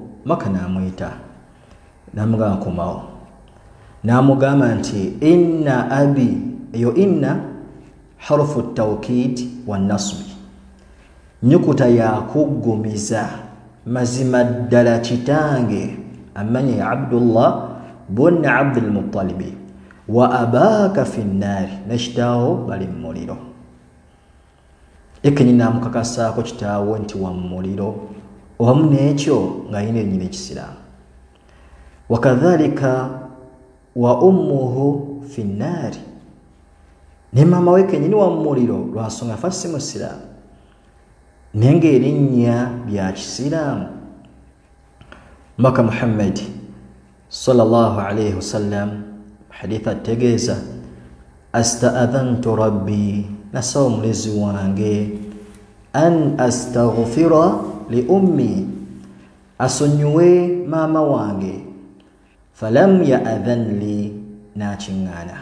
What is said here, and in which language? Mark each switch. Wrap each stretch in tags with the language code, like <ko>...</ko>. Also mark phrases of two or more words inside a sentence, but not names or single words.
<lg>Maka n'amuyita namugamba komawo. Namugamba nti</lg> <ar>inna abi,</ar> <lg>eyo</lg> <ar>inna harufu tawkid wa nasbi,</ar> <lg>nyukuta yakuggumiza mazima ddala kitange amanya ya Abdullah bun Abdul Muttalib</lg> <ar>wa abaka fi nnaari,</ar> <lg>nekitaawo bali mu muliro. Ekenyi namukakasaako kitaawe nti wa mu muliro owamu n'ekyo ng'alina erinnya ekisiraamu.</lg> <ar>Wakadhalika wa ummuhu fi nnaari,</ar> <lg>ne maama we kennyini wa mu muliro lwansonga afa si musiraamu naye ng'erinnya lya kisiraamu. Maka Muhammad sallallahu alayhi wasallam haditha ategeeza</lg> <ar>asta'adhantu rabbi,</ar> <lg>nasaba omulezi wange</lg> <ar>an astaghfira li ummi,</ar> <lg>asonyiwe maama wange.</lg> <ar>Falam ya'adhan li, nakiŋŋaana.</ar>